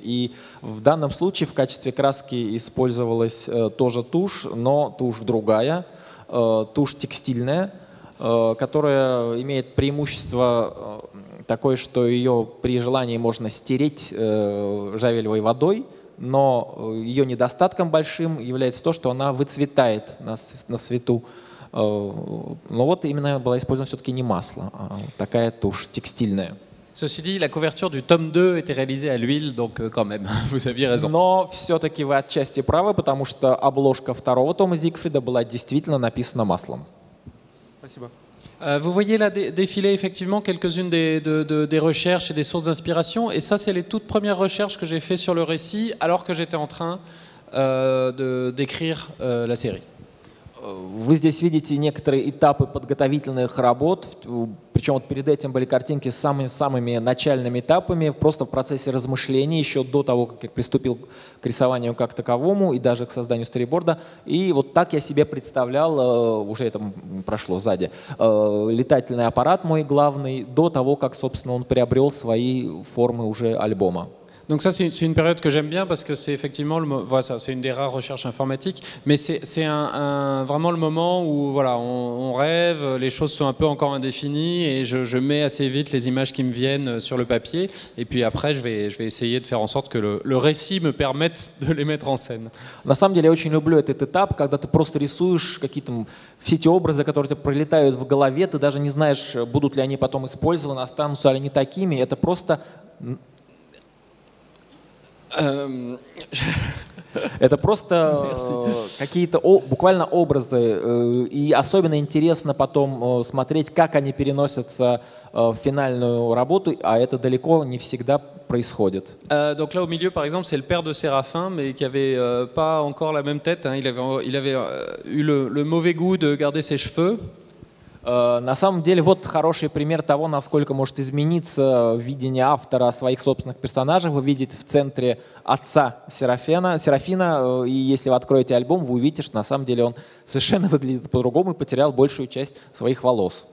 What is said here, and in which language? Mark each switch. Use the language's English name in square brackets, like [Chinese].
[Russian] И в данном случае в качестве краски использовалась тоже тушь, но тушь другая, тушь текстильная, которая имеет преимущество такое, что ее при желании можно стереть жавелевой водой, но ее недостатком большим является то, что она выцветает на свету. Но вот именно была использована все-таки не масло, а такая тушь текстильная. [French] Ceci dit, la couverture du tome 2 était réalisée à l'huile, donc quand même, vous aviez raison. [Russian] Но все-таки вы отчасти правы, потому что обложка второго тома Зигфрида была действительно написана маслом. Спасибо. [French] Vous voyez là défiler effectivement quelques-unes des recherches et des sources d'inspiration. Et ça, c'est les toutes premières recherches que j'ai faites sur le récit alors que j'étais en train d'écrire la série. [Russian] Вы здесь видите некоторые этапы подготовительных работ, причем вот перед этим были картинки с самыми начальными этапами, просто в процессе размышлений, еще до того, как я приступил к рисованию как таковому и даже к созданию сториборда. И вот так я себе представлял, уже это прошло сзади, летательный аппарат мой главный, до того, как, собственно, он приобрел свои формы уже альбома. [French] Donc ça, c'est une période que j'aime bien parce que c'est effectivement, voilà, c'est une des rares recherches informatiques, mais c'est vraiment le moment où voilà, on rêve, les choses sont un peu encore indéfinies et je mets assez vite les images qui me viennent sur le papier et puis après, je vais essayer de faire en sorte que le récit me permette de les mettre en scène. [Russian] На самом деле, я очень люблю этот этап, когда ты просто рисуешь какие-то все эти образы, которые тебе пролетают в голове, ты даже не знаешь, будут ли они потом использованы, останутся ли они такими, это просто... Это просто какие-то буквально образы. И особенно интересно потом смотреть, как они переносятся в финальную работу, а это далеко не всегда происходит. [French] Donc là au milieu par exemple c'est le père de Séraphin mais qui avait pas encore la même tête, hein. Il avait eu le mauvais goût de garder ses cheveux. [Russian] На самом деле, вот хороший пример того, насколько может измениться видение автора своих собственных персонажей. Вы видите в центре отца Серафина, и если вы откроете альбом, вы увидите, что на самом деле он совершенно выглядит по-другому и потерял большую часть своих волос.